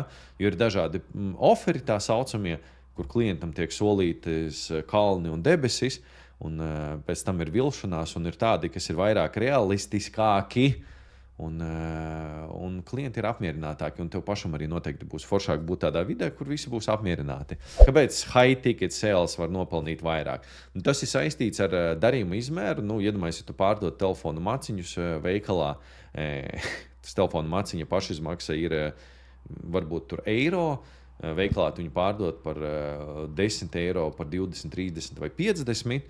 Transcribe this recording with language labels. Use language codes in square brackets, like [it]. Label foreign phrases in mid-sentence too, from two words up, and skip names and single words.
[lv] Jo ir dažādi oferi tā saucamie, kur klientam tiek solītas kalni un debesis, un pēc tam ir vilšanās, un ir tādi, kas ir vairāk realistiskāki, un klienti ir apmierinātāki, un tev pašam arī noteikti būs foršāk būt tādā vidē, kur visi būs apmierināti. Kāpēc [en] high ticket sales [lv] var nopelnīt vairāk? Tas ir saistīts ar darījumu izmēru. Iedomājies, ja tu pārdod telefonu maciņus veikalā, tas telefonu maciņa pašizmaksa ir varbūt tur eiro, veikalā tu viņu pārdod par 10 eiro, par 20, 30 vai 50.